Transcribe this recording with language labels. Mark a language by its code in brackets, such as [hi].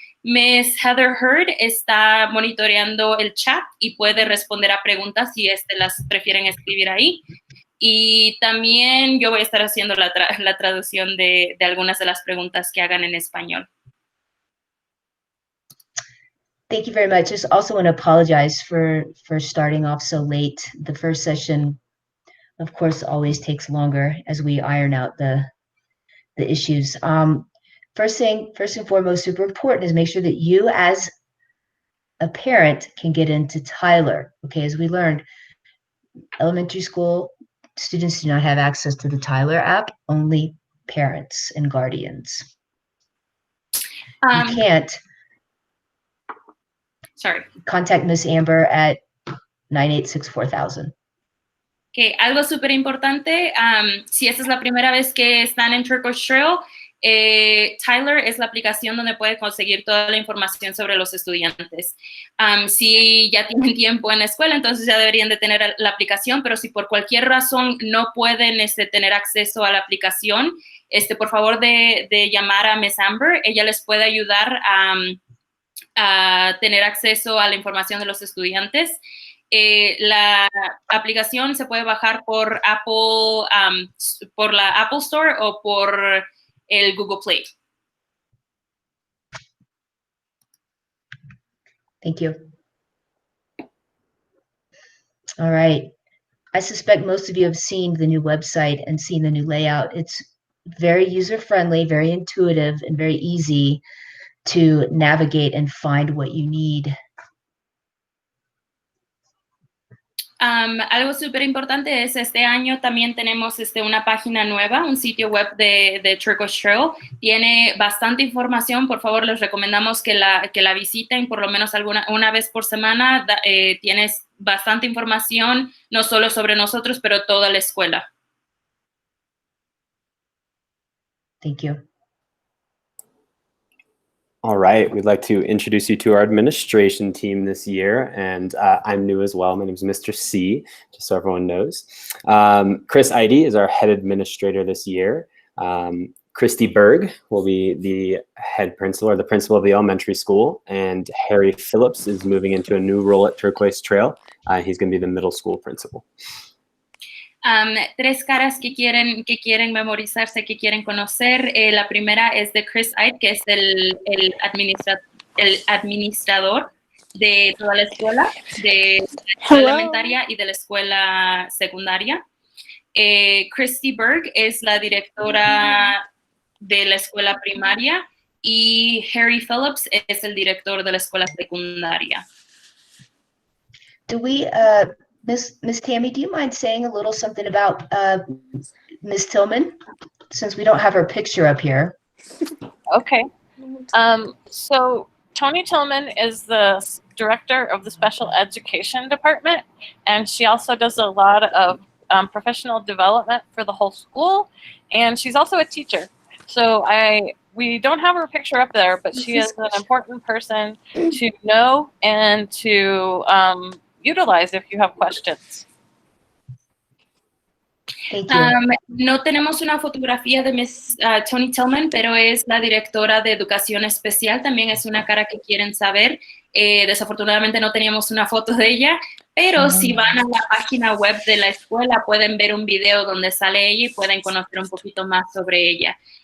[es] Miss Heather Hurd está monitoreando el chat y puede responder a preguntas si las prefieren escribir ahí. Y también yo voy a estar haciendo la traducción de algunas de las preguntas que hagan en español. [en] Thank you very much. Just also want to apologize for starting off so late. The first session, of course, always takes longer as we iron out the issues. First and foremost, super important is make sure that you as a parent can get into Tyler. Okay, as we learned, elementary school students do not have access to the Tyler app, only parents and guardians. You can't contact Miss Amber at 986-4000. [es] Okay, algo súper importante, si esta es la primera vez que están en Turquoise Trail, Tyler es la aplicación donde puede conseguir toda la información sobre los estudiantes. Si ya tienen tiempo en la escuela, entonces ya deberían de tener la aplicación, pero si por cualquier razón no pueden tener acceso a la aplicación, por favor de llamar a Miss Amber, ella les puede ayudar a tener acceso a la información de los estudiantes. La aplicación se puede bajar por Apple, por la Apple Store o por el Google Play. [en] Thank you. All right. I suspect most of you have seen the new website and seen the new layout. It's very user-friendly, very intuitive, and very easy to navigate and find what you need. [es] Algo súper importante es este año también tenemos una página nueva, un sitio web de Turquoise Trail. Tiene bastante información, por favor les recomendamos que la visiten por lo menos una vez por semana. Tienes bastante información, no solo sobre nosotros, pero toda la escuela. [en] Thank you. All right, we'd like to introduce you to our administration team this year, and I'm new as well. My name is Mr. C, just so everyone knows. Chris Eide is our head administrator this year. Christy Berg will be the head principal, or the principal of the elementary school, and Harry Phillips is moving into a new role at Turquoise Trail. He's going to be the middle school principal. [es] Tres caras que quieren memorizarse, que quieren conocer. La primera es de Chris Eide, que es el administrador de toda la escuela, de la elementaria y de la escuela secundaria. Christy Berg es la directora de la escuela primaria y Harry Phillips es el director de la escuela secundaria. [en] Do we, Miss Tammy, do you mind saying a little something about Miss Tillman, since we don't have her picture up here? Okay. So Tony Tillman is the director of the special education department, and she also does a lot of professional development for the whole school, and she's also a teacher. So we don't have her picture up there, but she is an important person to know and to utilize if you have questions. Thank you. [es] No tenemos una fotografía de Miss Tony Tillman, pero es la directora de educación especial. También es una cara que quieren saber. Desafortunadamente no teníamos una foto de ella, pero si van a la página web de la escuela pueden ver un video donde sale ella y pueden conocer un poquito más sobre ella.